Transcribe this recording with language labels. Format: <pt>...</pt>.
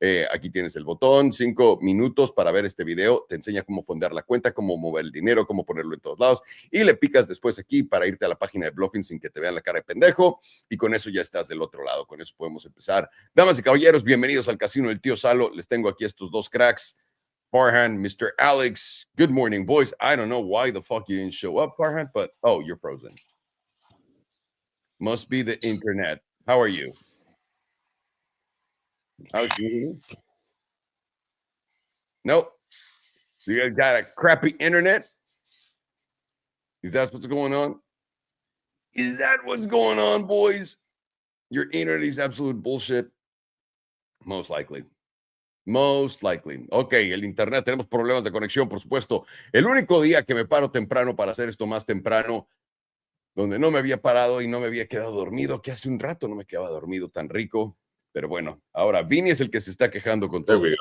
<es>Aquí tienes el botón, 5 minutos para ver este video. Te enseña cómo fondear la cuenta, cómo mover el dinero, cómo ponerlo en todos lados. Y le picas después aquí para irte a la página de Bluffing sin que te vean la cara de pendejo. Y con eso ya estás del otro lado. Con eso podemos empezar. Damas y caballeros, bienvenidos al Casino del Tío Salo. Les tengo aquí estos dos cracks.</es> <en>Farhan, Mr. Alex. Good morning, boys. I don't know why the fuck you didn't show up, Farhan, but oh, you're frozen. Must be the internet. How are you? How's you? Nope. You guys got a crappy internet? Is that what's going on? Is that what's going on, boys? Your internet is absolute bullshit. Most likely. Most likely.</en> <es>Ok, el internet, tenemos problemas de conexión, por supuesto. El único día que me paro temprano para hacer esto más temprano, donde no me había parado y no me había quedado dormido, que hace un rato no me quedaba dormido tan rico. Pero bueno, ahora Vini es el que se está quejando con todo.</es>